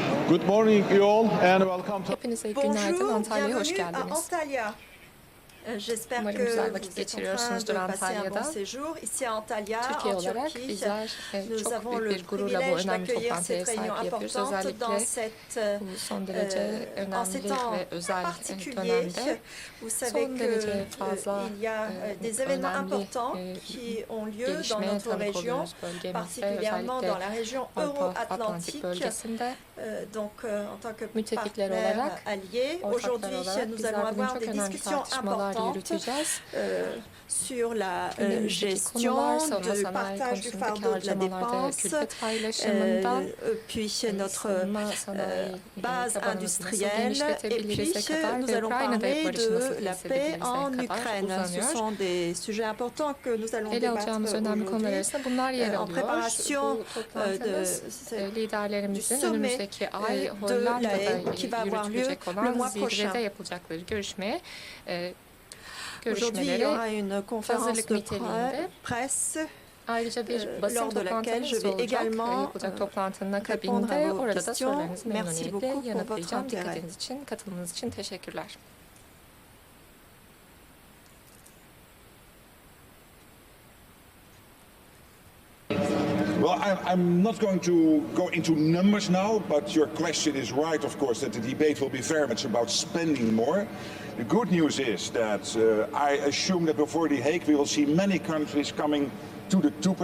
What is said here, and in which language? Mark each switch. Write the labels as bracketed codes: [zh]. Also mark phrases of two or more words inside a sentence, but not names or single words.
[en] Good morning you all and welcome to... [tr] Hepinize günaydın, Antalya'ya hoş geldiniz. Antalya. Umarım güzel vakit geçiriyorsunuzdur Antalya'da. Türkiye olarak bizler çok büyük bir gururla bu önemli toplantıya ev sahipliği yapıyoruz. Özellikle bu son derece önemli ve özel dönemde son derece fazla önemli gelişmeye tanık oluyoruz bölgemizde, özellikle Avrupa-Atlantik bölgesinde. Müttefikler olarak, ortaklar olarak bizler bugün çok önemli tartışmalar yürüteceğiz. [fr] Sur la gestion du partage du fardeau de la dépense, puis notre base industrielle, et puis nous allons parler de la paix en Ukraine. Ce sont des sujets importants que nous allons débattre aujourd'hui. En préparation de [tr] liderlerimizin önümüzdeki ay Hollanda'da yürütülecek olan zirvede yapılacakları görüşmeleri hazırlık niteliğinde. Ayrıca bir basın toplantımız olacak. Yapılacak toplantının akabinde orada da sorularınızı memnuniyetle yanıtlayacağım. Dikkatiniz için, katılımınız için teşekkürler. [en] Well, I'm not going to go into numbers now, but your question is right, of course, that the debate will be very much about spending more. The good news is that I assume that before The Hague we will see many countries coming to the 2%.